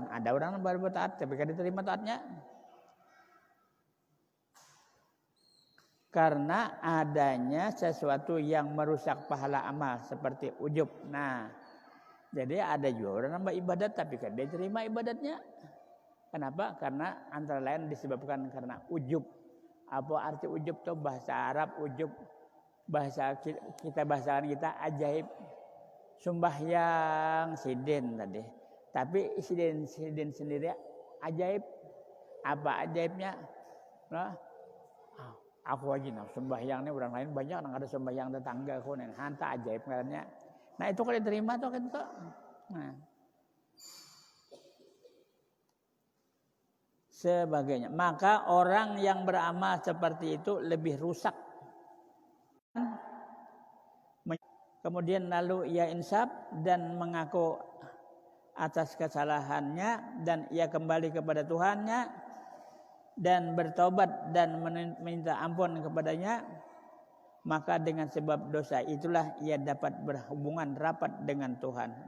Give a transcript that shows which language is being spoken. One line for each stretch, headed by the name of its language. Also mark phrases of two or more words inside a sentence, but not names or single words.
Indonesian: Ada orang yang berbuat taat tapi tidak diterima taatnya. Karena adanya sesuatu yang merusak pahala amal seperti ujub. Nah, jadi ada juga orang yang beribadat tapi tidak diterima ibadatnya. Kenapa? Karena antara lain disebabkan karena ujub. Apa arti ujub itu? Bahasa Arab ujub, bahasa kita bahasakan kita ajaib.
Banjar: Sembahyang sidin tadi. Tapi sidin sendiri ajaib.
Indonesian: Apa ajaibnya? Nah, aku lagi sembahyang ini orang lain banyak, nang ada sembahyang tetangga aku nih, hanta ajaib katanya. Nah itu kalau diterima tuh kan tuh. Nah. Sebagainya. Maka orang yang beramal seperti itu lebih rusak. Kemudian lalu ia insaf dan mengaku atas kesalahannya dan ia kembali kepada Tuhannya dan bertobat dan meminta ampun kepadanya, maka dengan sebab dosa itulah ia dapat berhubungan rapat dengan Tuhan.